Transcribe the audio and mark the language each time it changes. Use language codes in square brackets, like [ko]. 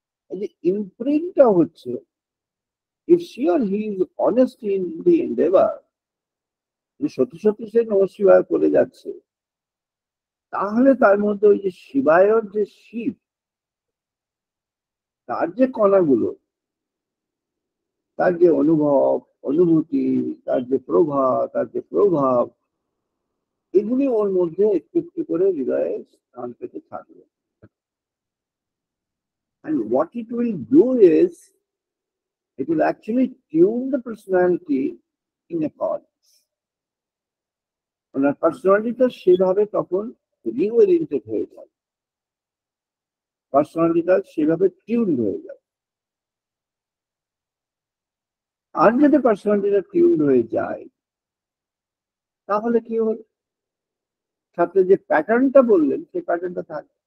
[bn] এই যে ইমপ্রিন্টটা হচ্ছে, [en] if she or he is honest in the endeavor, [bn] সত্যি সত্যি সে নমঃ শিবায় করে যাচ্ছে, তাহলে তার মধ্যে ওই যে শিবায়র যে শিব, তার যে কণাগুলো, তার যে অনুভব, অনুভূতি, তার যে প্রভা, তার যে প্রভাব, এগুলি ওর মধ্যে একটু একটু করে হৃদয়ে স্থান পেতে থাকবে। [en] And what it will do is, it will actually tune the personality in accordance. [bn] ওনার পার্সোনালিটিটা সেভাবে তখন রিওরিয়েন্টেড হয়ে যায়, পার্সোনালিটিটা সেভাবে টিউন হয়ে যায়। আর যদি পার্সোনালিটিটা টিউন হয়ে যায়, তাহলে কি হল, ছাত্রের যে প্যাটার্নটা বললেন সেই প্যাটার্নটা থাকে।